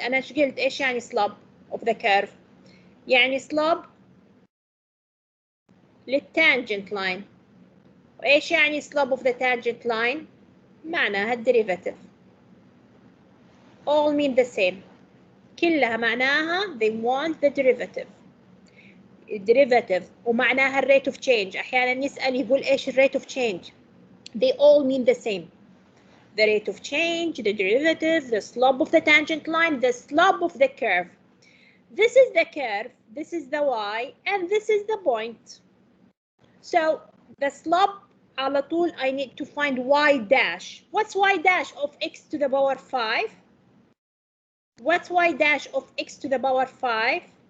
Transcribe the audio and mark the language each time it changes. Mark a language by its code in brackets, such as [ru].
[ar] أنا إيش قلت؟ إيش يعني [en] slope of the curve؟ [ar] يعني slope للtangent line. وإيش يعني [en] slope of the tangent line؟ [ar] معناها الديريفاتيف. [en] All mean the same. [ar] كلها معناها [en] they want the derivative. [ar] الديريفاتيف ومعناها الريت اوف تشينج. أحيانا يسأل يقول إيش الريت اوف تشينج؟ [en] They all mean the same. The rate of change, the derivative, the slope of the tangent line, the slope of the curve. This is the curve, this is the y, and this is the point. So the slope, [ar] على طول, [en] I need to find y dash. What's y dash of x to the power 5? What's y dash of x to the power 5?